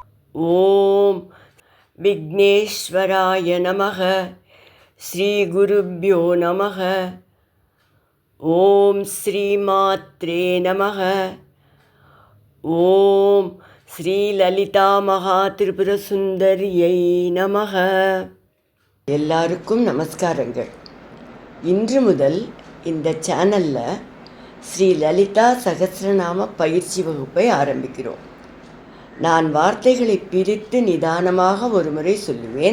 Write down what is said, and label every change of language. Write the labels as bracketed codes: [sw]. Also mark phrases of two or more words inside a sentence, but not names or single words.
[sa] ॐ विघ्नेश्वराय नमः। श्रीगुरुभ्यो नमः। ॐ श्रीमात्रे नमः। ॐ श्रीललितामहात्रिपुरसुन्दर्यै नमः. [ta] எல்லாருக்கும் நமஸ்காரங்கள். இன்று முதல் இந்த சேனலில் ஸ்ரீ லலிதா சகஸ்ரநாம பயிற்சி வகுப்பை ஆரம்பிக்கிறோம். நான் வார்த்தைகளை பிரித்து நிதானமாக ஒரு முறை சொல்லுவேன்.